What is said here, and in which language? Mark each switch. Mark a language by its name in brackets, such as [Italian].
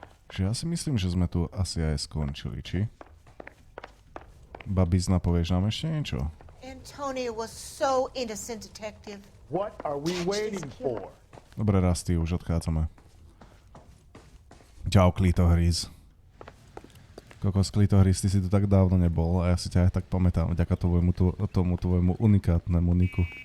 [Slovak] Že ja si myslím, že sme tu asi aj skončili, či? Babizna, povieš nám ešte niečo? [English] Antonia was so innocent, detective. What are we waiting for? [Slovak] Dobre, Rusty, už odchádzame. Čau, klitohríz. Kokos, klitohríz, ty si tu tak dávno nebol a ja si ťa aj tak pamätám vďaka tomu tvojmu unikátnemu niku.